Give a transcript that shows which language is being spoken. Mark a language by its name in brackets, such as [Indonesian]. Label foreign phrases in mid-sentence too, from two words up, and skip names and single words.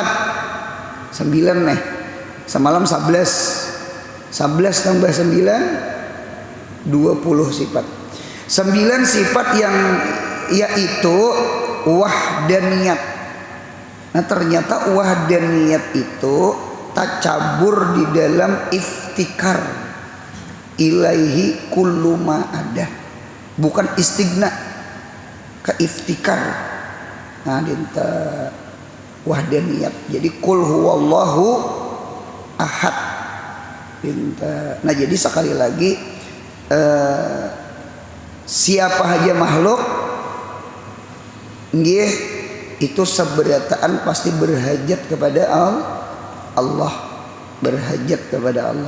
[Banjar] 9 nih. Semalam 11 tambah 9 20 sifat. 9 sifat yang yaitu wahdaniyat. Nah ternyata wahdaniyat itu tacabur di dalam [Arabic] افتقار إليه كل ما عداه. [Banjar] Bukan istigna, ke iftikar. Nah dinta wahdaniyat. [Arabic] Jadi قل هو الله أحد. [Banjar] Dinta. Nah jadi sekali lagi siapa aja makhluk nggih itu seberataan pasti berhajat kepada Allah, berhajat kepada Allah.